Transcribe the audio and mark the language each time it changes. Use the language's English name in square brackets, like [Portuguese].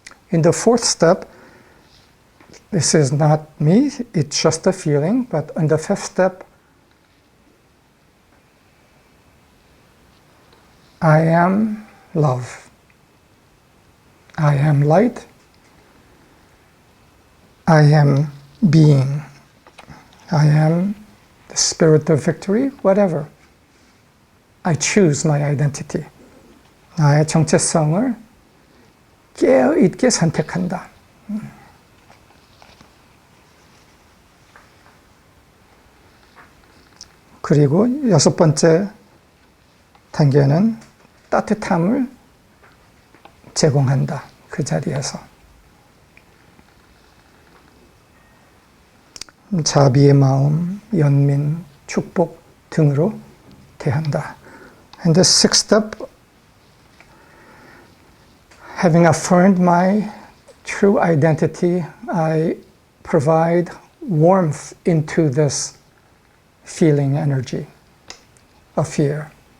[English] In the fourth step, this is not me, it's just a feeling, but in the fifth step, I am love. I am light. I am being. I am the spirit of victory, whatever. I choose my identity. [Korean] 나의 정체성을 깨어있게 선택한다. 그리고 여섯 번째 단계는 따뜻함을 제공한다. 그 자리에서. 자비의 마음, 연민, 축복 등으로 대한다. [English] And the sixth step, having affirmed my true identity, I provide warmth into this feeling energy of fear.